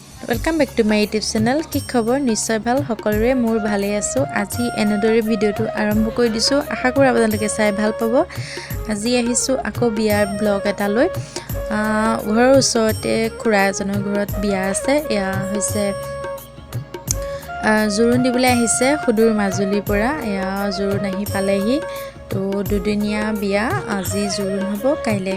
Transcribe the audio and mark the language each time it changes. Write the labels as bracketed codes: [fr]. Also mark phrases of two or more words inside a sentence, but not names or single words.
[en] Welcome back to my YouTube channel [as] কি খবৰ নিশ্চয় ভাল সকলোৰে মোৰ ভালে আছো আজি এনেদৰে ভিডিওটো আৰম্ভ কৰি দিছো আশা কৰো আপোনালোকে চাই ভাল পাব আজি আহিছো আকৌ বিয়াৰ ব্লগ এটা লৈ ঘৰৰ ওচৰতে খুৰা এজনৰ ঘৰত বিয়া আছে এয়া হৈছে জোৰোণ দিবলৈ আহিছে সুদূৰ মাজুলীৰ পৰা এয়া জোৰোণ আহি পালেহি তো দুদিনীয়া বিয়া আজি জোৰোণ হ'ব কাইলৈ